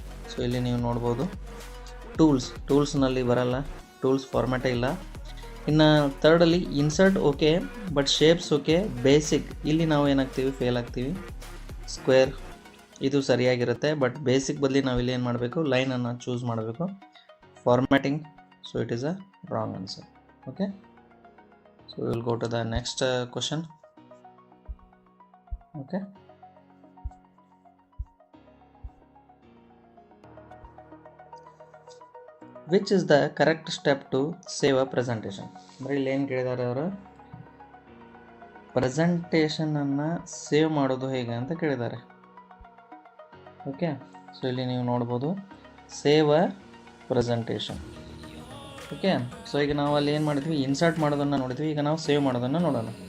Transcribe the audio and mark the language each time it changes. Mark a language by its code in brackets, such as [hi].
[kn] So ಇಲ್ಲಿ ನೀವು ನೋಡ್ಬೋದು ಟೂಲ್ಸ್ನಲ್ಲಿ ಬರಲ್ಲ, ಟೂಲ್ಸ್ ಫಾರ್ಮ್ಯಾಟೇ ಇಲ್ಲ. ಇನ್ನು ಥರ್ಡಲ್ಲಿ insert okay, but shapes okay, basic. ಇಲ್ಲಿ ನಾವು ಏನಾಗ್ತೀವಿ? ಫೇಲ್ ಆಗ್ತೀವಿ. ಸ್ಕ್ವೇರ್ ಇದು ಸರಿಯಾಗಿರುತ್ತೆ, ಬಟ್ ಬೇಸಿಕ್ ಬದಲಿ ನಾವು ಇಲ್ಲಿ ಏನು ಮಾಡಬೇಕು? ಲೈನನ್ನು ಚೂಸ್ ಮಾಡಬೇಕು. Formatting, [en] So it is a wrong answer. Okay, so we will go to the next question. Okay, which is the correct step to save a presentation? [kn] ಬರೀ ಇಲ್ಲಿ ಏನು ಕೇಳಿದ್ದಾರೆ ಅವರು? ಪ್ರೆಸೆಂಟೇಷನನ್ನು ಸೇವ್ ಮಾಡೋದು ಹೇಗೆ ಅಂತ ಕೇಳಿದ್ದಾರೆ. ಓಕೆ, ಸೊ ಇಲ್ಲಿ ನೀವು ನೋಡ್ಬೋದು [en] Save a presentation. [kn] ಓಕೆ, ಸೊ ಈಗ ನಾವು ಅಲ್ಲಿ ಏನು ಮಾಡಿದ್ವಿ? ಇನ್ಸರ್ಟ್ ಮಾಡೋದನ್ನು ನೋಡಿದ್ವಿ. ಈಗ ನಾವು ಸೇವ್ ಮಾಡೋದನ್ನು ನೋಡೋಣ.